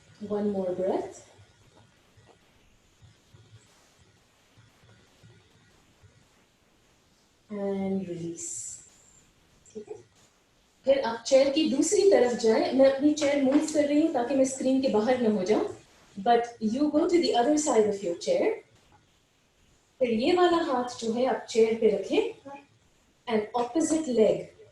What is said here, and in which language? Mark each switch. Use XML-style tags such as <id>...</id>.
<en>One more breath. And release.</en> <hi>ठीक है? फिर आप चेयर की दूसरी तरफ जाएं। मैं अपनी चेयर मूव कर रही हूँ ताकि मैं स्क्रीन के बाहर न हो जाऊं।</hi> <en>But you go to the other side of your chair.</en> <hi>फिर ये वाला हाथ जो है आप चेयर पे रखें</hi> <en>and opposite leg.</en>